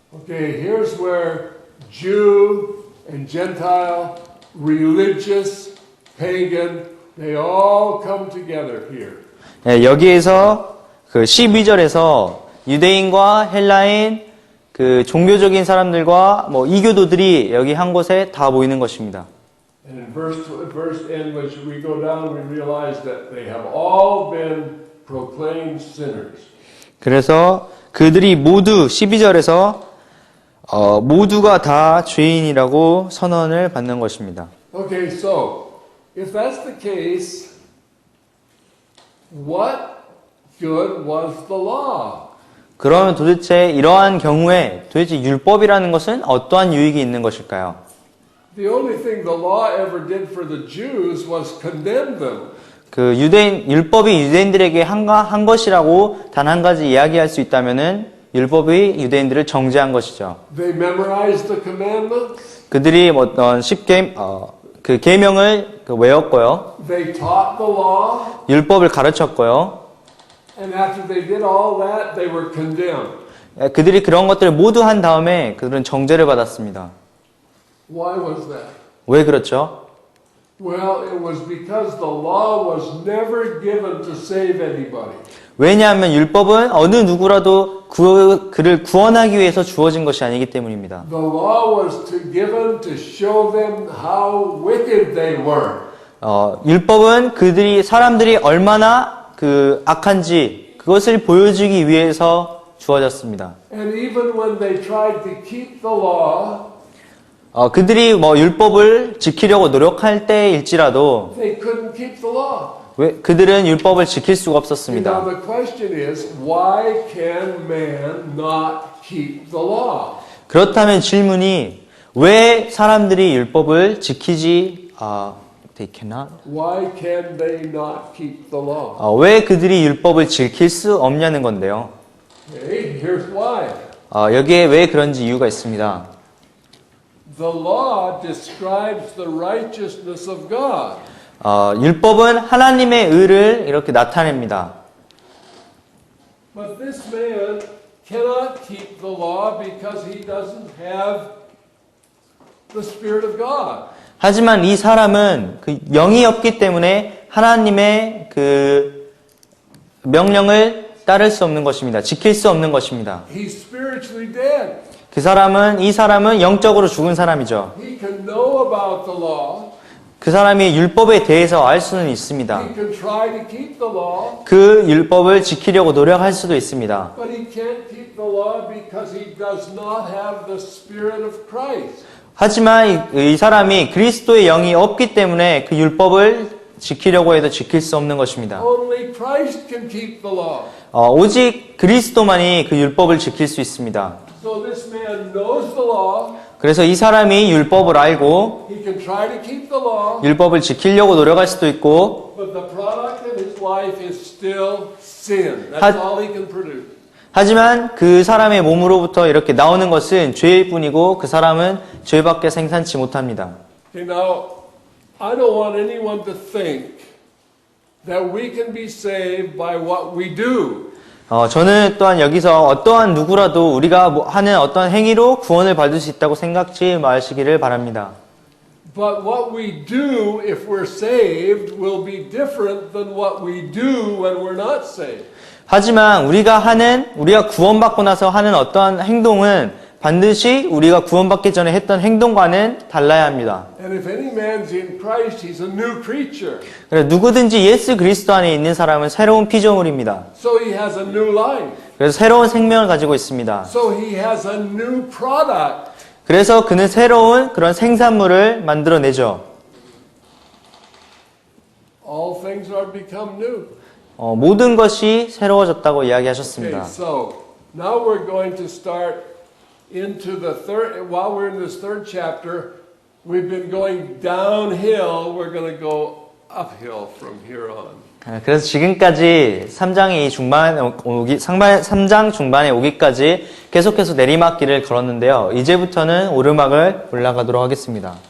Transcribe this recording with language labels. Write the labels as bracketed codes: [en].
[en] Okay, here's where Jew and Gentile, religious, pagan, they all come together here. [ko] 네, 여기에서 그 12절에서 유대인과 헬라인, 그 종교적인 사람들과 뭐 이교도들이 여기 한 곳에 다 모이는 것입니다. [en] And in verse end, which we go down, we realize that they have all been proclaimed sinners. [ko] 그래서 그들이 모두 12절에서 모두가 다 죄인이라고 선언을 받는 것입니다. [en] Okay, so if that's the case, what good was the law? [ko] 그러면 도대체 이러한 경우에 도대체 율법이라는 것은 어떠한 유익이 있는 것일까요? [en] The only thing the law ever did for the Jews was condemn them. [ko] 그 율법이 유대인들에게 한 것이라고 단 한 가지 이야기할 수 있다면은 율법이 유대인들을 정죄한 것이죠. [en] They memorized the commandments. [ko] 그들이 어떤 그 계명을 외웠고요. [en] They taught the law. [ko] 율법을 가르쳤고요. [en] And after they did all that, they were condemned. [ko] 그들이 그런 것들을 모두 한 다음에 그들은 정죄를 받았습니다. [en] Why was that? [ko] 왜 그렇죠? [en] Well, it was because the law was never given to save anybody. [ko] 왜냐하면 율법은 어느 누구라도 그를 구원하기 위해서 주어진 것이 아니기 때문입니다. [en] The law was given to show them how wicked they were. [ko] 율법은 사람들이 얼마나 그 악한지 그것을 보여주기 위해서 주어졌습니다. [en] And even when they tried to keep the law, [ko] 그들이 율법을 지키려고 노력할 때일지라도 [en] they couldn't keep the law. [ko] 그들은 율법을 지킬 수가 없었습니다. [en] Now the question is, why can man not keep the law? [ko] 그렇다면 질문이 왜 사람들이 율법을 지키지 [en] they cannot? Why can they not keep the law? [ko] 왜 그들이 율법을 지킬 수 없냐는 건데요. [en] Okay, here's why. [ko] 여기에 왜 그런지 이유가 있습니다. [en] The law describes the righteousness of God. [ko] 율법은 하나님의 의를 이렇게 나타냅니다. [en] But this man cannot keep the law because he doesn't have the Spirit of God. [ko] 하지만 이 사람은 그 영이 없기 때문에 하나님의 그 명령을 따를 수 없는 것입니다. 지킬 수 없는 것입니다. [en] He's spiritually dead. [ko] 이 사람은 영적으로 죽은 사람이죠. [en] He can know about the law. [ko] 그 사람이 율법에 대해서 알 수는 있습니다. [en] He can try to keep the law. [ko] 그 율법을 지키려고 노력할 수도 있습니다. [en] But he can't keep the law because he does not have the Spirit of Christ. [ko] 하지만 이 사람이 그리스도의 영이 없기 때문에 그 율법을 지키려고 해도 지킬 수 없는 것입니다. [en] Only Christ can keep the law. [ko] 오직 그리스도만이 그 율법을 지킬 수 있습니다. [en] So this man knows the law. [ko] 그래서 이 사람이 율법을 알고 [en] He can try to keep the law. [ko] 율법을 지키려고 노력할 수도 있고 [en] But the product of his life is still sin. That's all he can produce. [ko] 하지만 그 사람의 몸으로부터 이렇게 나오는 것은 죄일 뿐이고 그 사람은 죄밖에 생산치 못합니다. [en] Okay, now, I don't want anyone to think that we can be saved by what we do. [ko] 저는 또한 여기서 어떠한 누구라도 우리가 하는 어떤 행위로 구원을 받을 수 있다고 생각지 마시기를 바랍니다. [en] But what we do if we're saved will be different than what we do when we're not saved. [ko] 하지만 우리가 구원받고 나서 하는 어떠한 행동은 반드시 우리가 구원받기 전에 했던 행동과는 달라야 합니다. [en] And if any man's in Christ, he's a new creature. [ko] 그래서 누구든지 예수 그리스도 안에 있는 사람은 새로운 피조물입니다. [en] So he has a new life. [ko] 그래서 새로운 생명을 가지고 있습니다. [en] So he has a new product. [ko] 그래서 그는 새로운 그런 생산물을 만들어내죠. [en] All things are become new. [ko] 모든 것이 새로워졌다고 이야기하셨습니다. [en] Okay, so now we're going to start into the third, while we're in this third chapter, we've been going downhill. We're going to go uphill from here on. [ko] 그래서 지금까지 3장이 중반 3장 중반에 오기까지 계속해서 내리막길을 걸었는데요. 이제부터는 오르막을 올라가도록 하겠습니다.